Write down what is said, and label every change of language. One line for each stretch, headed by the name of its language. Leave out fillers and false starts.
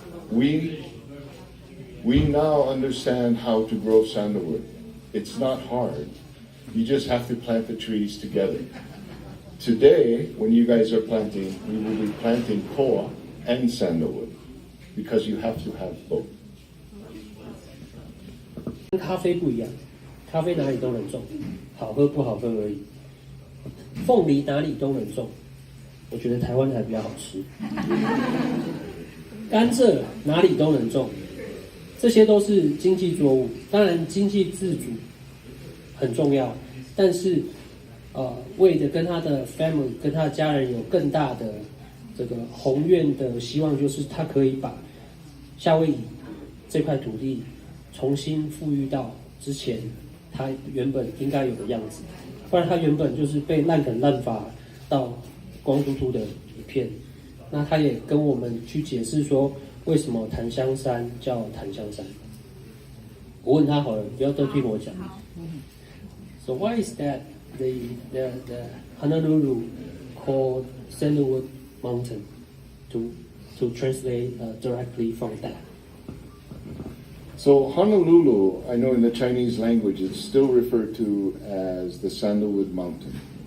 English: We now understand how to grow sandalwood. It's not hard. You just have to plant the trees together. Today, when you guys are planting, we will be planting koa and sandalwood because you have to have both.
Chinese: 跟咖啡不一样，咖啡哪里都能种，好喝不好喝而已。凤梨哪里都能种，我觉得台湾还比较好吃。甘蔗哪里都能种。这些都是经济作物，当然经济自主很重要，但是为的跟他的 family 跟他的家人有更大的这个宏愿的希望，就是他可以把夏威夷这块土地重新富裕到之前他原本应该有的样子，不然他原本就是被滥垦滥伐到光秃秃的一片。那他也跟我们去解释说，为什么檀香山叫檀香山？我问他好了，不要都听我讲。
English: So why is that the Honolulu called Sandalwood Mountain? To translate directly from that. So Honolulu, I know in the Chinese language, it's still referred to as the Sandalwood Mountain.